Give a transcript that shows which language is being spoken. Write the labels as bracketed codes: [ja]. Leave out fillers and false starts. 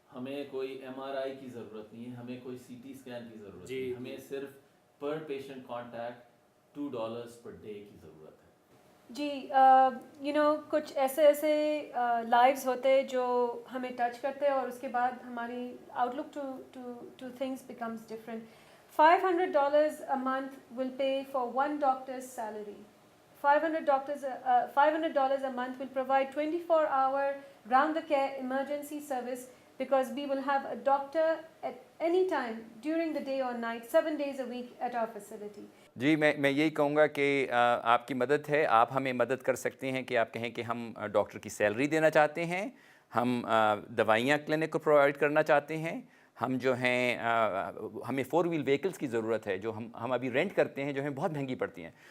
[hi] हमें कोई MRI की ज़रूरत नहीं है, हमें कोई CT स्कैन की ज़रूरत नहीं है, हमें सिर्फ पर पेशेंट कॉन्टैक्ट $2 पर डे की ज़रूरत है। जी, कुछ ऐसे लाइव्स होते हैं जो हमें टच करते हैं और उसके बाद हमारी [en] Outlook to things becomes different. $500 a month will pay for one doctor's salary. $500 a month will provide 24-hour round-the-care emergency service, because we will have a doctor at any time during the day or night, 7 days a week at our facility. [hi] जी, मैं यही कहूँगा कि आपकी मदद है। आप हमें मदद कर सकते हैं कि आप कहें कि हम डॉक्टर की सैलरी देना चाहते हैं, हम दवाइयाँ क्लिनिक को प्रोवाइड करना चाहते हैं, हम जो हैं हमें 4 व्हील व्हीकल्स की ज़रूरत है जो हम अभी रेंट करते हैं, जो हमें बहुत महंगी पड़ती हैं।